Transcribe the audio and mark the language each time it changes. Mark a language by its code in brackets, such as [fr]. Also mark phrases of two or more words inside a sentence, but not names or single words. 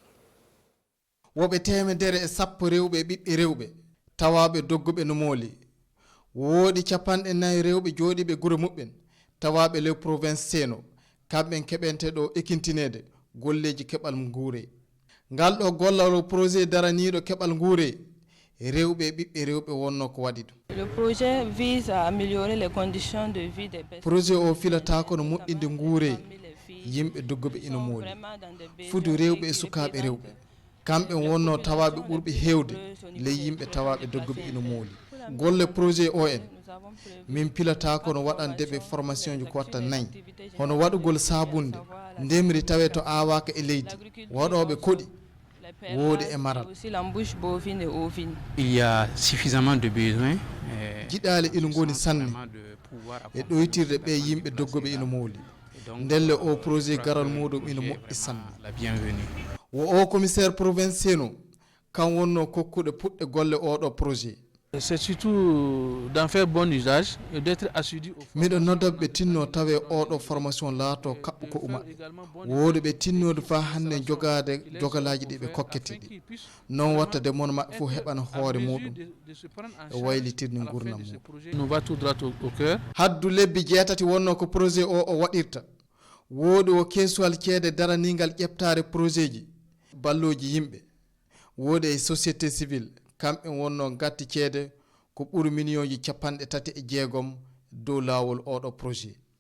[ff] woɓe 110 rewɓe ɓiɓɓe rewɓe tawaɓe dogguɓe no mooli woodi 40 rewɓe jooɗiɓe guure muɓɓen tawaɓe le province seno kamɓen keɓente ɗo ekintinede golleji keɓal nguure ngal ɗo gollal projet daraniɗo keɓal nguure rewɓe ɓiɓɓe rewɓe wonno ko waɗi ɗum. [fr] Le projet vise à améliorer les conditions de vie des personnes. [ff] Projet o filata kono moƴƴinde nguure yimɓe dogguɓe ina mooli fudu rewɓe e sukaɓe rewɓe kamɓe wonno tawaɓe ɓurɓe hewde ley yimɓe tawaɓe dogguɓe ina mooli golle projet o en min pilata kono waɗandeɓe formation ji ko watta 4 hono waɗugol sabunde ndemri tawe to awaka e leydi waɗoɓe koɗi woodi e maral [fr] il y a suffisamment de besoins [ff] jiɗali ina goni sanne e ɗoytirde ɓe yimɓe dogguɓe ina mooli ndelle o projet garal muɗum ina moƴƴi sanne wo o [fr] commissaire provincial [ff] kan wonno kokkuɗe puɗɗe golle oɗo projet. [fr] C'est surtout d'en faire bon usage et d'être assidu. [ff] miɗo noddaɓe ɓe tinno tawe oɗo formation laato kaɓɓu ko umaɓe woodi ɓe tinnode fa hannde jogade jogalaji ɗi ɓe kokkete ɗi non watta de mon maɓɓe fof heɓana hoore muɗum e waylitirde gurdam muɗum haddu lebbi 6 wonno ko projet o waɗirta woodi o kesuwal ceede daranigal ƴeftare projet ji balloji yimɓe woodi e [fr] société civile [ff] kamɓe wonno gatti ceede ko ɓuri million ji 36 dow lawol oɗo projet